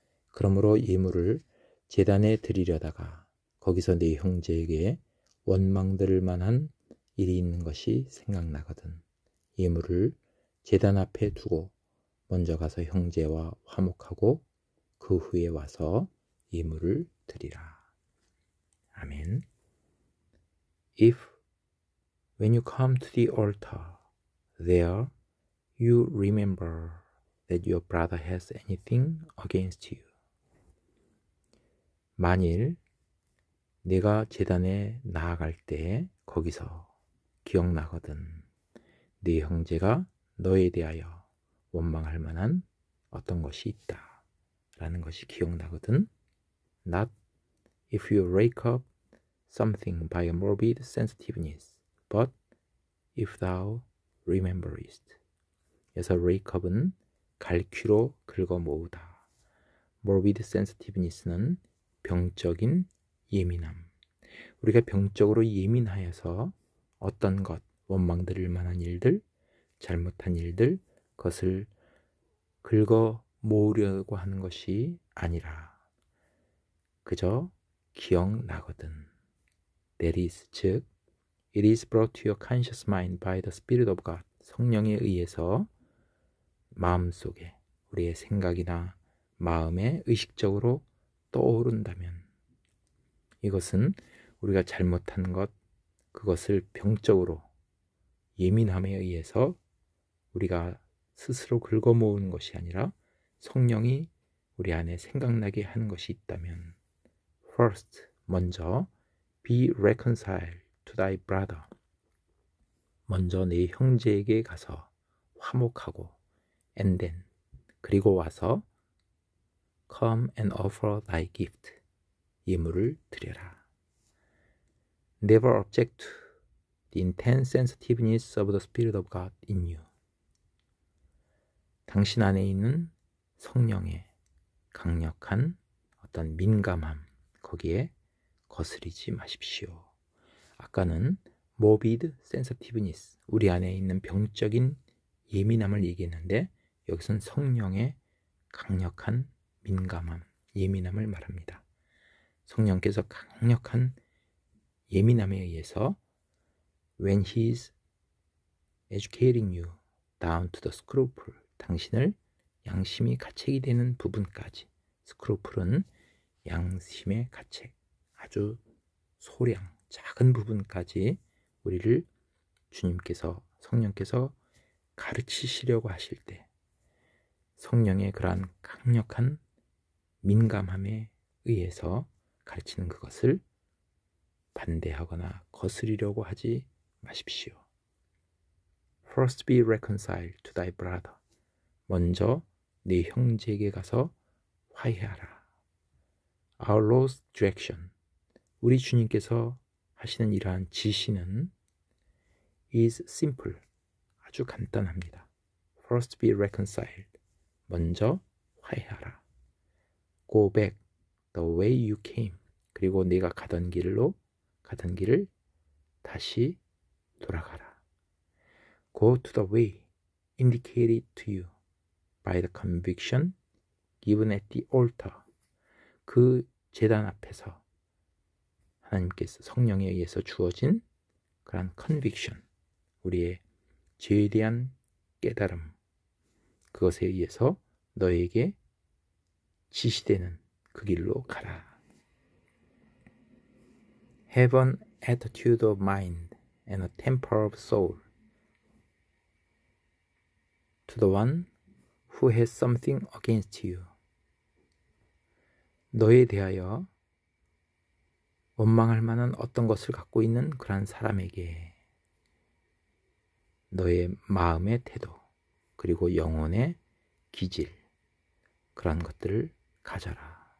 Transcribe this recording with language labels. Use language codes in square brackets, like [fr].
[ko] 그러므로 예물을 제단에 드리려다가 거기서 네 형제에게 원망들을 만한 일이 있는 것이 생각나거든. 예물을 제단 앞에 두고 먼저 가서 형제와 화목하고 그 후에 와서 예물을 드리라. 아멘. [en] If when you come to the altar, there you remember that your brother has anything against you. [ko] 만일 내가 제단에 나아갈 때 거기서 기억나거든. 네 형제가 너에 대하여 원망할 만한 어떤 것이 있다 라는 것이 기억나거든. [en] Not if you rake up something by a morbid sensitiveness, but if thou rememberest. [ko] 그래서 rake up은 갈퀴로 긁어 모으다. morbid sensitiveness는 병적인 예민함. 우리가 병적으로 예민하여서 어떤 것, 원망드릴 만한 일들, 잘못한 일들, 그것을 긁어 모으려고 하는 것이 아니라 그저 기억나거든. [en] That is, [ko] 즉 [en] it is brought to your conscious mind by the Spirit of God. [ko] 성령에 의해서 마음속에 우리의 생각이나 마음에 의식적으로 떠오른다면 이것은 우리가 잘못한 것, 그것을 병적으로 예민함에 의해서 우리가 스스로 긁어모으는 것이 아니라 성령이 우리 안에 생각나게 하는 것이 있다면 [en] First, [ko] 먼저 [en] be reconciled to thy brother. [ko] 먼저 네 형제에게 가서 화목하고 [en] and then, [ko] 그리고 와서 [en] come and offer thy gift. [ko] 예물을 드려라. [en] Never object to the intense sensitiveness of the Spirit of God in you. [ko] 당신 안에 있는 성령의 강력한 어떤 민감함, 거기에 거스리지 마십시오. 아까는 morbid sensitiveness, 우리 안에 있는 병적인 예민함을 얘기했는데 여기서는 성령의 강력한 민감함, 예민함을 말합니다. 성령께서 강력한 예민함에 의해서 [en] when he is educating you down to the scruple, [ko] 당신을 양심이 가책이 되는 부분까지, 스크루플은 양심의 가책, 아주 소량, 작은 부분까지 우리를 주님께서, 성령께서 가르치시려고 하실 때 성령의 그러한 강력한 민감함에 의해서 가르치는 그것을 반대하거나 거스리려고 하지 마십시오. [en] First be reconciled to thy brother. [ko] 먼저 네 형제에게 가서 화해하라. [en] Our Lord's direction, [ko] 우리 주님께서 하시는 이러한 지시는 [en] is simple, [ko] 아주 간단합니다. [en] First be reconciled, [ko] 먼저 화해하라. [en] Go back the way you came, [ko] 그리고 네가 가던 길을 다시 돌아가라. [en] Go to the way indicated to you by the conviction given at the altar. [ko] 그 제단 앞에서 하나님께서 성령에 의해서 주어진 그런 conviction, 우리의 죄에 대한 깨달음, 그것에 의해서 너에게 지시되는 그 길로 가라. [en] Have an attitude of mind and a temper of soul to the one who has something against you. [ko] 너에 대하여 원망할 만한 어떤 것을 갖고 있는 그러한 사람에게 너의 마음의 태도, 그리고 영혼의 기질, 그런 것들을 가져라.